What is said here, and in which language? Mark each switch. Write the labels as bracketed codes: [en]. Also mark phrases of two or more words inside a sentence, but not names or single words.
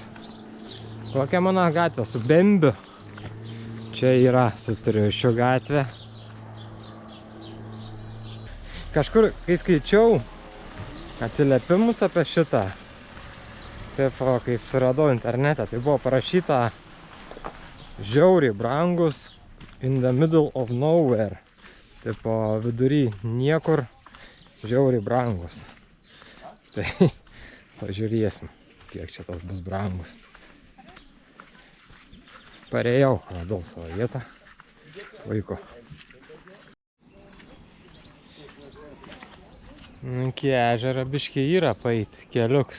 [lt] Kokia mano gatvė su Bembiu. Čia yra su Triušiu gatvė. Kažkur, kai skaičiau atsiliepimus apie šitą, taip, kai suradau internete, tai buvo parašyta žiauriai brangus [en] in the middle of nowhere. [lt] Taip, vidury niekur žiauriai brangus. Tai pažiūrėsim, kiek čia tas bus brangus. Parėjau, radau savo vietą. Puiku. Iki ežero biškį yra pait keliuks.